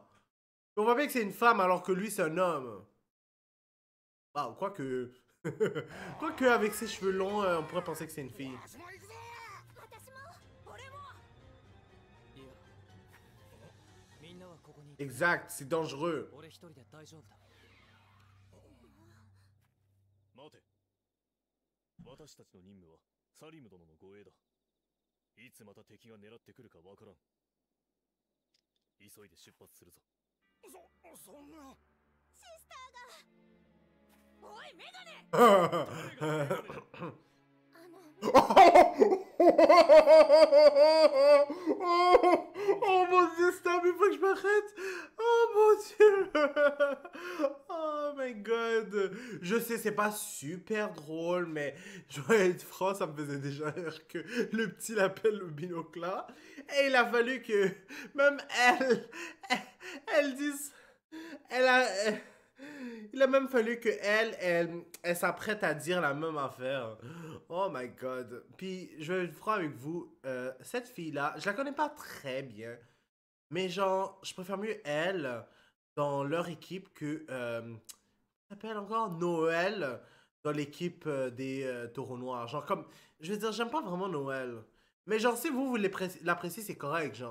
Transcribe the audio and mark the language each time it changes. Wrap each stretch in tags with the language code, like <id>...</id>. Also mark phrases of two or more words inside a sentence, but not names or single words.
<fr>On voit bien que c'est une femme alors que lui c'est un homme. Bah, quoique. Quoique avec ses cheveux longs, on pourrait penser que c'est une fille. Exact, c'est dangereux.</fr> <ja>私たちの任務はサリム殿の護衛だ。いつまた敵が狙ってくるかわからん。急いで出発するぞ。そんな。シスターが。おいメガネ。</ja> <fr>Oh mon dieu, stop, il faut que je m'arrête. Oh mon dieu.</fr> <en>Oh my god.</en> <fr>Je sais, c'est pas super drôle, mais je vais être franc, ça me faisait déjà rire que le petit l'appelle le binocle là. Et il a fallu que même elle dise. Il a même fallu que elle s'apprête à dire la même affaire.</fr> <en>Oh my god.</en> <fr>Puis, je vais être franc avec vous, cette fille-là, je la connais pas très bien. Mais genre, je préfère mieux elle dans leur équipe que... ça s'appelle encore Noël dans l'équipe des Taureaux Noirs. Genre comme... Je veux dire, j'aime pas vraiment Noël. Mais genre, si vous l'appréciez, c'est correct, genre.</fr>